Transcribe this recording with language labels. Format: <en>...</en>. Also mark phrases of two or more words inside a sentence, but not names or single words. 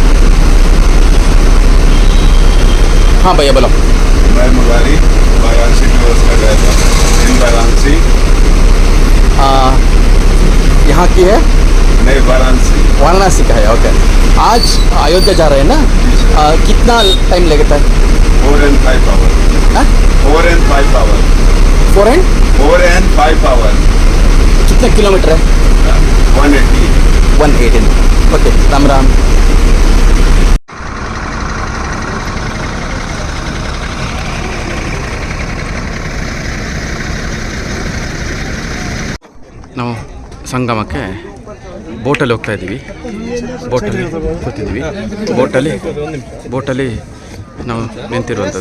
<hi>हाँ भैया बोलो। मैं मुरारी, वाराणसी का उसका ड्राइवर। इन वाराणसी। यहाँ की है? नहीं, वाराणसी। वाराणसी का है, ओके। आज अयोध्या जा रहे हैं ना? कितना टाइम लगता है?</hi> <en>4 and 5 hours। 4 and 5 hours। 4 and 5 hours।</en> <hi>कितने किलोमीटर है? 180।</hi> <kn>118।</kn> <hi>ओके, राम राम।</hi> <kn>ನಾವು ಸಂಗಮಕ್ಕೆ ಬೋಟಲ್ಲಿ ಹೋಗ್ತಾ ಇದ್ದೀವಿ. ಬೋಟಲ್ಲಿ ಕೂತಿದ್ದೀವಿ. ಬೋಟಲ್ಲಿ ನಾವು ನಿಂತಿರುವಂಥದ್ದು.</kn>